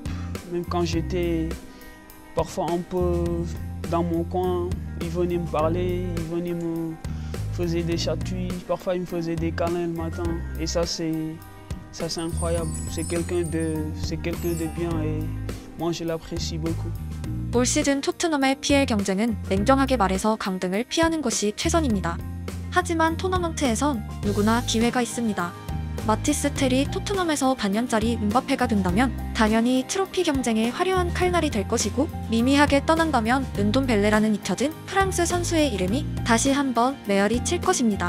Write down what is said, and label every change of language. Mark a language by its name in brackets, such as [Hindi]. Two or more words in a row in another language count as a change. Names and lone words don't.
[French] Même quand j'étais parfois un peu dans mon coin, il venait me parler, il venait me faisait des chatouilles, parfois il me faisait des câlins le matin. Et ça c'est incroyable. C'est quelqu'un de bien et moi je l'apprécie beaucoup. [Korean] 올 시즌 토트넘의 PL 경쟁은 냉정하게 말해서 강등을 피하는 것이 최선입니다. 하지만 토너먼트에선 누구나 기회가 있습니다. 마티스 텔이 토트넘에서 반년짜리 음바페가 된다면 당연히 트로피 경쟁의 화려한 칼날이 될 것이고, 미미하게 떠난다면 은돈벨레라는 잊혀진 프랑스 선수의 이름이 다시 한번 메아리 칠 것입니다.